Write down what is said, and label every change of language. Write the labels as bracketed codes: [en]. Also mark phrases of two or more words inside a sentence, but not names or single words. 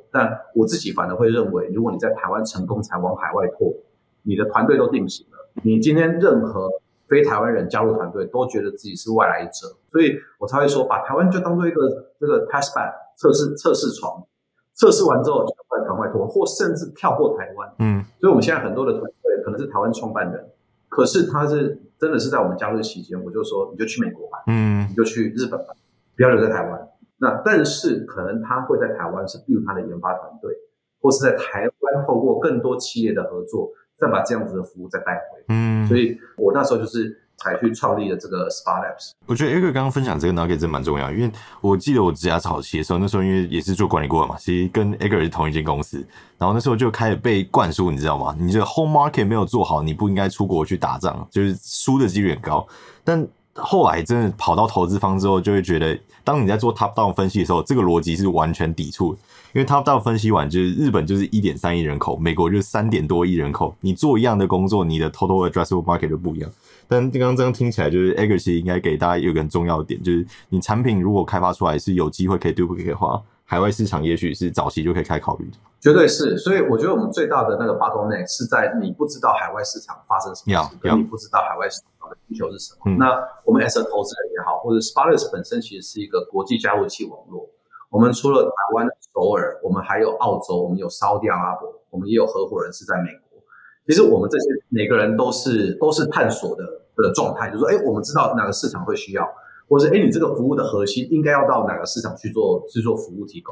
[zh] 但我自己反而會認為，如果你在台灣成功才往海外拓，你的團隊都定型了，你今天任何非台灣人加入團隊都覺得自己是外來者，所以我才會說把台灣就當做一個這個 [en] test bed [zh] 測試床，測試完之後就趕快拓，或甚至跳過台灣。所以我們現在很多的团隊可能是台灣創辦人，可是他是真的是在我們加入期間，我就說你就去美國吧，你就去日本吧，不要留在台灣。那但是可能他会在台灣是 build 他的研發团隊，或是在台灣透過更多企業的合作，再把這樣子的服務再帶回。所以我那時候就是才去創立了這個 SparkLabs。我覺得 Edgar 剛剛分享這個 nugget 真蠻重要，因為我記得我職涯早期的時候，那時候因為也是做管理顧問嘛，其實跟 Edgar 是同一間公司，然後那時候就開始被灌輸，你知道嗎？你這個 [en] home market [zh] 沒有做好，你不應該出國去打仗，就是輸的幾率很高。但後來真的跑到投資方之後，就會覺得，當你在做 [en] top down [zh] 分析的時候，這個邏輯是完全抵觸的。因為 [en] top down [zh] 分析完，就是日本就是 1.3 億人口，美國就是3點多億人口，你做一樣的工作，你的 [en] total addressable market [zh] 就不一樣。但剛剛這樣聽起來，就是 Edgar 其實應該給大家有一個很重要的點，就是你產品如果開發出來是有機會可以 duplicate 的話， 海外市場也許是早期就可以開始考慮的。絕對是，所以我覺得我們最大的那個 bottleneck 是在你不知道海外市场發生什麼事，跟你不知道海外市场的需求是什么。那我們 [en] as a [zh] 投資人也好，或者 Sparklets 本身其實是一個國際加密貨幣網絡。我們除了台灣首爾，我們還有澳洲，我們有沙特阿拉伯，我們也有合夥人是在美國。其實我們這些每個人都是探索的狀態，就是說，我們知道哪個市場會需要，或者是你這個服務的核心應該要到哪個市场去做服務提供。